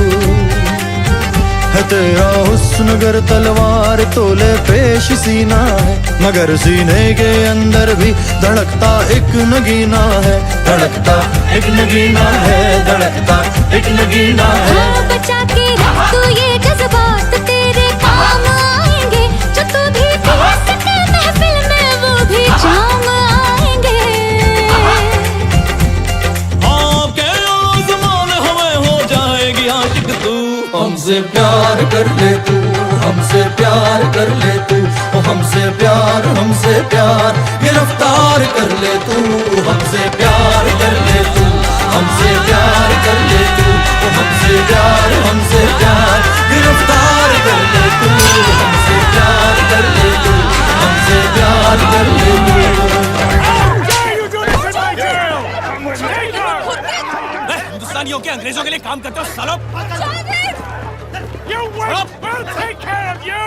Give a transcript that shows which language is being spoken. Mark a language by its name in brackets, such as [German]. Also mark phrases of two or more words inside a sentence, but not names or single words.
[Hindi] है तेरा हुस्न गर तलवार तोले पेश सीना है, मगर सीने के अंदर भी धड़कता एक नगीना है, धड़कता एक नगीना है, धड़कता एक नगीना है। बचा के रख तू ये जज्बात, तेरे काम आएंगे, जो तू भी पी सके महफिल में वो भी जाम आएंगे। आके आज़माने हमें हो जाएगी आशिक तू, हमसे प्यार कर ले तू, हमसे प्यार कर ले तू, हमसे प्यार गिरफ्तार कर ले तू, हमसे प्यार कर ले तू, हमसे प्यार कर ले तू, हमसे प्यार गिरफ्तार कर ले तू, हमसे प्यार कर ले तू, हमसे प्यार कर ले तू। हिंदुस्तानियों के अंग्रेजों के लिए काम करते हो सालों। [English] You will take care of you!